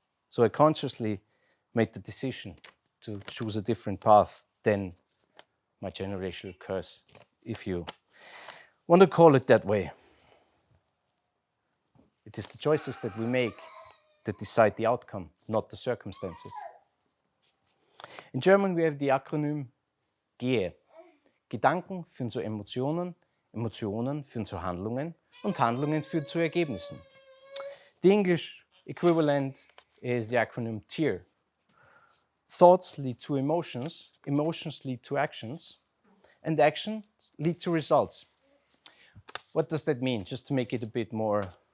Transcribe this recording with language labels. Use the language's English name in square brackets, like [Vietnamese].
[English] So I consciously made the decision to choose a different path than my generational curse, if you want to call it that way. It is the choices that we make that decide the outcome, not the circumstances. In German we have the acronym GEHE. [German] Gedanken führen zu Emotionen, Emotionen führen zu Handlungen und Handlungen führen zu Ergebnissen. [English] The English equivalent is the acronym TEAR. Thoughts lead to emotions, emotions lead to actions, and actions lead to results. What does that mean? Just to make it a bit more.